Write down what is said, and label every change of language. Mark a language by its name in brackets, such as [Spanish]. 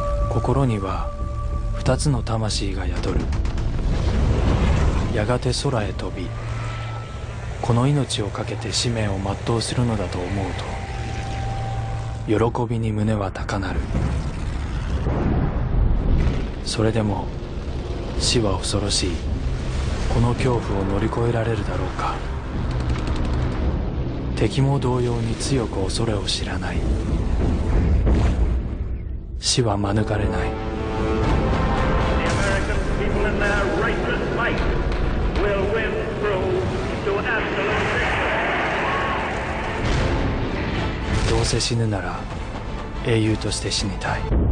[Japanese] 心には二つの魂が宿る。やがて空へ飛び、この命を懸けて使命を全うするのだと思うと、喜びに胸は高鳴る。それでも死は恐ろしい。この恐怖を乗り越えられるだろうか。敵も同様に強く恐れを知らない。死は免れない。 [English] The American people in their righteous might will win through to absolute victory. [Japanese] どうせ死ぬなら英雄として死にたい。